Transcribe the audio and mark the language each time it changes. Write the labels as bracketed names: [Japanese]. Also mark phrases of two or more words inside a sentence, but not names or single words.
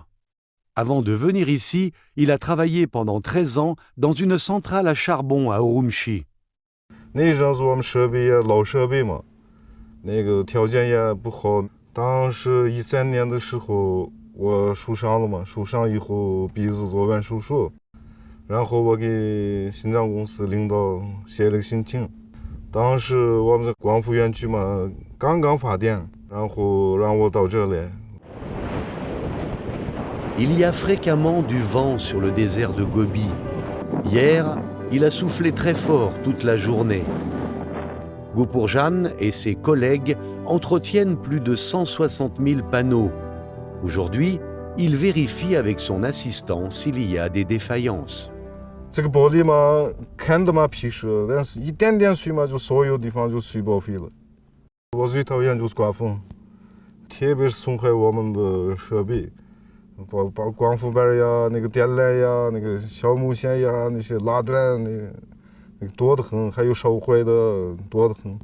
[French] Avant de venir ici, il a travaillé pendant 13 ans dans une centrale à charbon à Urumqi. [Chinese] 那阵子我们设备也老设备嘛，那个条件也不好。当时13年的时候，我受伤了嘛，受伤以后鼻子做完手术，然后我给新疆公司领导写了个申请。当时我们在光伏园区嘛，刚刚发电，然后让我到这来。 [French] Il y a fréquemment du vent sur le désert de Gobi. Hier, il a soufflé très fort toute la journée. Goupourjan et ses collègues entretiennent plus de 160 000 panneaux. Aujourd'hui, il vérifie avec son assistant s'il y a des défaillances. [Chinese] 这个玻璃嘛，看着嘛皮实，但是一点点水嘛，就所有地方就水报废了。我最讨厌就是刮风，特别是损害我们的设备。把光伏板呀、那个电缆呀、那个小木线呀、那些拉断那个多得很，还有烧坏的多得很。